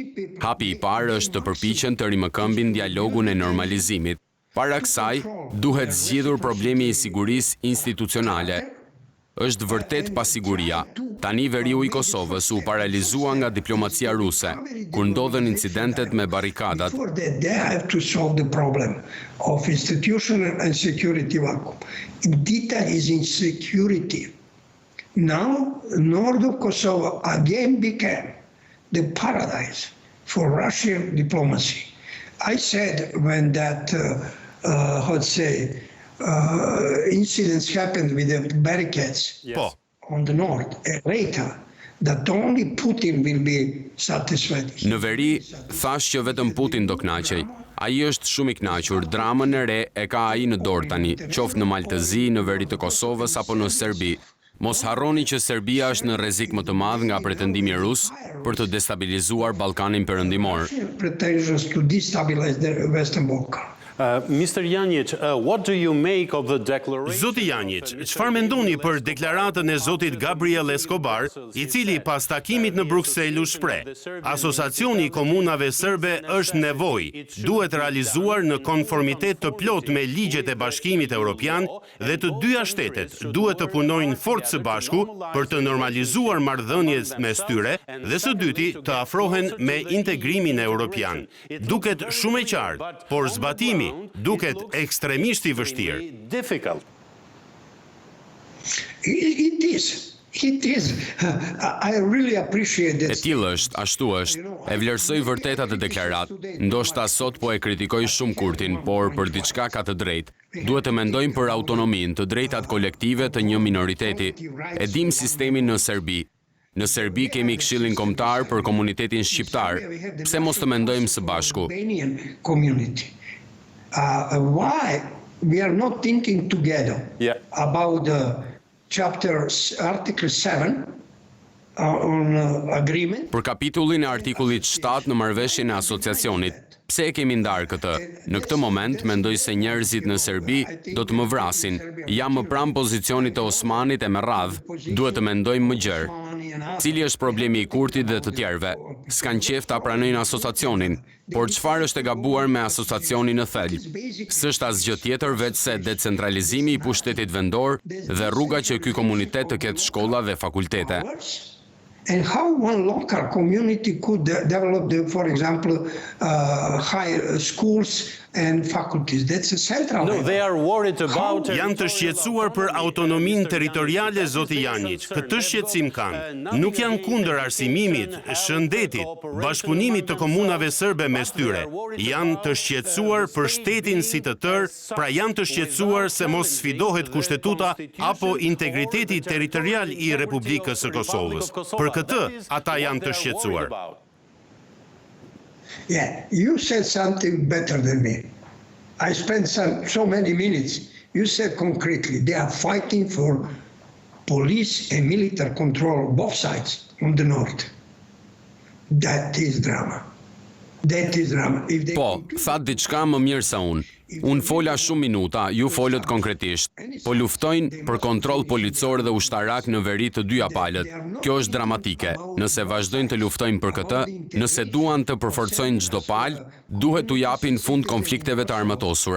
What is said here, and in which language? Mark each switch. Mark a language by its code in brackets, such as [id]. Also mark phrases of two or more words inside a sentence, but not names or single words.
[sq] Hapi i parë është të përpiqen të rimëkëmbin dialogun e normalizimit. Para kësaj, duhet zgjidhur problemi i sigurisë institucionale. Është vërtet pasiguria. Tani veriu i Kosovës u paralizua nga diplomacia ruse, kur ndodhen incidentet me barrikadat. [en] They have to solve the problem of institutional and security vacuum. Detail is insecurity. Now, north of Kosovo again became the paradise for Russian diplomacy. I said when that, incidents happened with the barricades on the north, later, that only Putin will be satisfied. [sq] Në veri, thash që vetëm Putin do kënaqej. Ai është shumë i kënaqur, dramën e re e ka ai në dorë tani, qoftë në Maltëzi, në veri të Kosovës apo në Serbi. Mos harroni që Serbia është në rrezik më të madh nga pretendimi rus për të destabilizuar Ballkanin perëndimor. [en] Pretensions to destabilize the Western Balkan. Mr. Janjić, what do you make of the declaration? [sq] Zoti Janjić, çfarë mendoni për deklaratën e zotit Gabriel Escobar, i cili pas takimit në Bruksel u shpreh: Asociacioni i komunave serbe është nevojë, duhet realizuar në konformitet të plot me ligjet e Bashkimit Evropian dhe të dyja shtetet duhet të punojnë fort së bashku për të normalizuar marrëdhëniet mes tyre dhe së dyti të afrohen me integrimin evropian. Duket shumë e qartë, por zbatimi duket ekstremisht i vështirë. [en] It is. I really appreciate [sq] E [en] this. [sq] tillë është, ashtu është. E vlerësoj vërtet atë deklarat. Ndoshta sot po e kritikoj shumë Kurtin, por për diçka ka të drejtë. Duhet të mendojmë për autonominë, të drejtat kolektive të një minoriteti. E dim sistemin në Serbi. Në Serbi kemi Këshillin Kombëtar për komunitetin shqiptar. Pse mos të mendojmë së bashku? [en] Albanian community. Why we are not thinking together about the Article 7 on agreement? [sq] Për kapitullin e artikullit 7 në marrëveshjen e asociacionit, pse e kemi ndarë këtë? Në këtë moment, mendoj se njerëzit në Serbi do të më vrasin. Jam më pranë pozicionit të Osmanit e me radhë, duhet të mendojmë më gjerë. Cili është problemi i Kurtit dhe të tjerëve? S'kan qef ta pranojnë asociacionin, por çfarë është e gabuar me asociacionin në thelb? S'është asgjë tjetër veç se decentralizimi i pushtetit vendor dhe rruga që ky komunitet të ketë shkolla dhe fakultete. [en] And how one local community could develop, for example, high schools and faculties. That's a central. No, they are worried about. [sq] Janë të shqetësuar për autonominë territoriale, zoti Janjić. Këtë shqetësim kanë. Nuk janë kundër arsimimit, shëndetit, bashkëpunimit të komunave serbe mes tyre. Janë të shqetësuar për shtetin si të tërë, pra janë të shqetësuar se mos sfidohet kushtetuta apo integriteti territorial i Republikës së Kosovës. Për këtë, ata janë të shqetësuar. [en] Yeah, you said something better than me. I spent so many minutes. You said concretely, they are fighting for police and military control both sides on the north. That is drama. That is drama. [sq] Po, thatë diçka më mirë se unë. Unë fola shumë minuta, ju folët konkretisht. Po luftojnë për kontroll policor dhe ushtarak në veri të dyja palët. Kjo është dramatike. Nëse vazhdojnë të luftojnë për këtë, nëse duan të përforcojnë çdo palë, duhet t'u japin fund konflikteve të armatosura.